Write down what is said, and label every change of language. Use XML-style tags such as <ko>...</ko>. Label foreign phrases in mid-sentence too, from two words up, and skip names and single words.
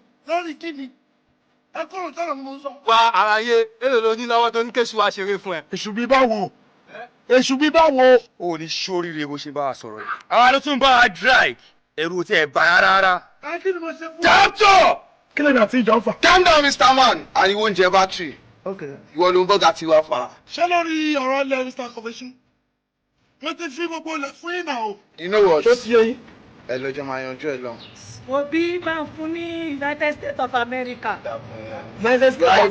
<yo>Lórí kí ni? Ẹ kóró tọ̀nà ni mo sọ. Wá àlàyé èlò ló ní lọ́wọ́ tó ní kéṣù wá ṣeré fún ẹ. Èṣù bí báwo? Èṣù bí báwo? O ní sóríire bó ṣe bá a sọ̀rọ̀ yìí. Àwa ló tún bá a dry. Ẹ̀rù tí ẹ bá rárá. Ẹ kí ni mo ṣe fún? Doctor! Kí lè dàtí ìjọ fà?</yo> <en>Calm down, Mr. Man.</en> <yo>Ariwo oúnjẹ bátìrì. Ìwọ ló ń bọ́gà tiwa fà. Ṣé lórí ọ̀rọ̀ ilẹ̀ Mr. Confession? Mo ti fi gbogbo ilẹ̀ fún yín náà o.</yo> <en>You know what?</en> <yo>Ṣé ti yẹ yín? Ẹ lọ́jọ́ máa yanjú ẹ lọ. Òbí máa ń fún ní United States of America. United States of</yo>